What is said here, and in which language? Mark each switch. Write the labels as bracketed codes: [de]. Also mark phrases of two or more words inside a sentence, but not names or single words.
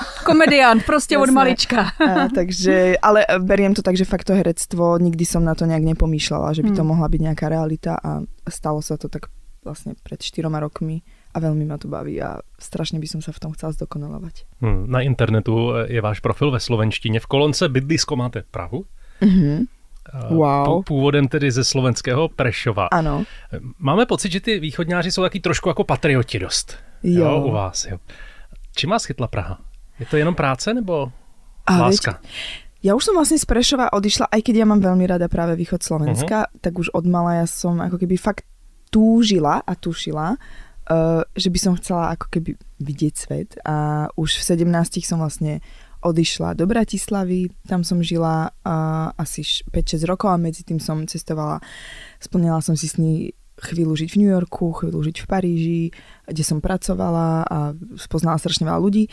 [sk] Komediant, proste od malička. Takže, ale beriem to tak, že fakt to herectvo, nikdy som na to nejak nepomýšľala, že by to mohla byť nejaká realita a stalo sa to tak vlastne pred 4 rokmi a veľmi ma to baví a strašne by som sa v tom chcela zdokonalovať. [cs] Na internetu je váš profil ve slovenštině. V kolonce Bydlisko máte Prahu. Wow. Původem tedy ze slovenského Prešova. Ano. Máme pocit, že ty východňáři jsou taky trošku jako patrioti dost. Jo, u vás. Jo. Čím vás chytla Praha? Je to jenom práce nebo láska? [sk] Ja už som vlastne z Prešova odišla, aj keď ja mám veľmi rada práve východ Slovenska, tak už od mala ja som ako keby fakt túžila a tušila, že by som chcela ako keby vidieť svet a už v 17 som vlastne odišla do Bratislavy, tam som žila asi 5-6 rokov a medzi tým som cestovala, splnila som si sny chvíľu žiť v New Yorku, chvíľu žiť v Paríži, kde som pracovala a spoznala strašne veľa ľudí.